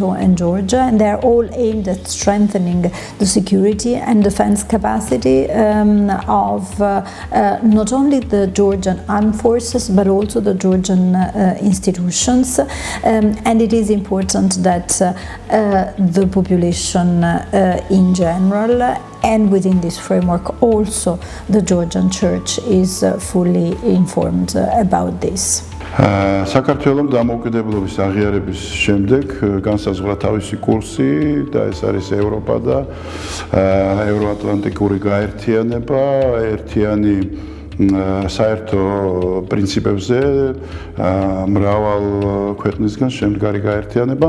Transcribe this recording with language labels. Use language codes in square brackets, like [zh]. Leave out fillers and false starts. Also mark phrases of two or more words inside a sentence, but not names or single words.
[en] and Georgia, and they are all aimed at strengthening the security and defense capacity of not only the Georgian armed forces but also the Georgian institutions, and it is important that the population in general and within this framework also the Georgian Church is fully informed about this. [ka] საქართველოს დამოუკიდებლობის აღიარების შემდეგ განსაზღვრა თავისი კურსი და ეს არის ევროპა და ევროატლანტიკური გაერთიანება, ერთიანი საერთო პრინციპებზე მრავალ ქვეყნისგან შემდგარი გაერთიანება.